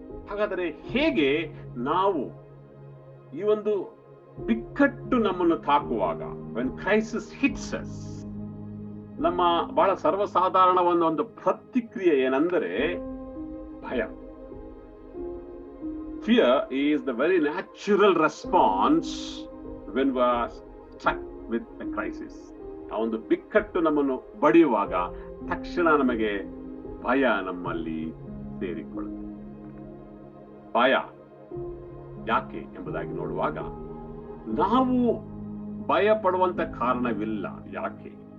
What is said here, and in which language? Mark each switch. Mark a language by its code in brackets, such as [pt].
[kn] ಹಾಗಾದರೆ ಹೇಗೆ ನಾವು ಈ ಒಂದು ಬಿಕ್ಕಟ್ಟು ನಮ್ಮನ್ನು ತಾಕುವಾಗ, [en] when crisis hits us, [kn] ನಮ್ಮ ಬಹಳ ಸರ್ವಸಾಧಾರಣವಾದ ಒಂದು ಪ್ರತಿಕ್ರಿಯೆ ಏನೆಂದರೆ ಭಯ. [en] Fear is the very natural response when we are stuck with a crisis. [kn] ಆ ಒಂದು ಬಿಕ್ಕಟ್ಟು ನಮ್ಮನ್ನು ಬಡಿಯುವಾಗ ತಕ್ಷಣ ನಮಗೆ ಭಯ ನಮ್ಮಲ್ಲಿ ಸೇರಿಕೊಳ್ಳುತ್ತೆ. ಭಯ ಯಾಕೆ ಎಂಬುದಾಗಿ ನೋಡುವಾಗ ನಾವು ಭಯ ಪಡುವಂತ ಕಾರಣವಿಲ್ಲ. ಯಾಕೆ?